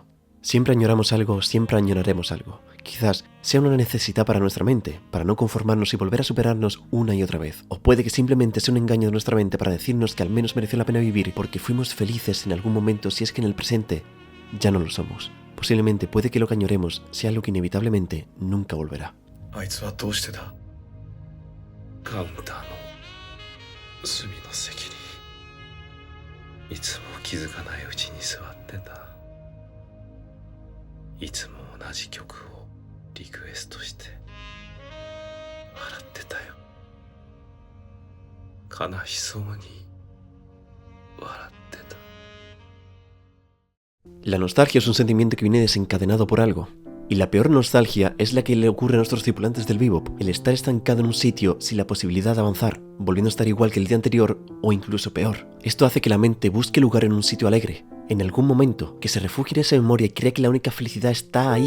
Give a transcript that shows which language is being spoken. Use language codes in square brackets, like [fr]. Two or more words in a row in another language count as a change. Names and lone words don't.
[es] Siempre añoramos algo, siempre añoraremos algo. Quizás sea una necesidad para nuestra mente, para no conformarnos y volver a superarnos una y otra vez. O puede que simplemente sea un engaño de nuestra mente para decirnos que al menos mereció la pena vivir porque fuimos felices en algún momento, si es que en el presente ya no lo somos. Posiblemente puede que lo que añoremos sea algo que inevitablemente nunca volverá. [ja] カウンターの隅の席にいつも気づかないうちに座ってた。いつも同じ曲をリクエストして笑ってたよ。悲しそうに笑ってた。 [es] La nostalgia es un sentimiento que viene desencadenado por algo. Y la peor nostalgia es la que le ocurre a nuestros tripulantes del bebop, el estar estancado en un sitio sin la posibilidad de avanzar, volviendo a estar igual que el día anterior o incluso peor. Esto hace que la mente busque lugar en un sitio alegre, en algún momento, que se refugie en esa memoria y crea que la única felicidad está ahí.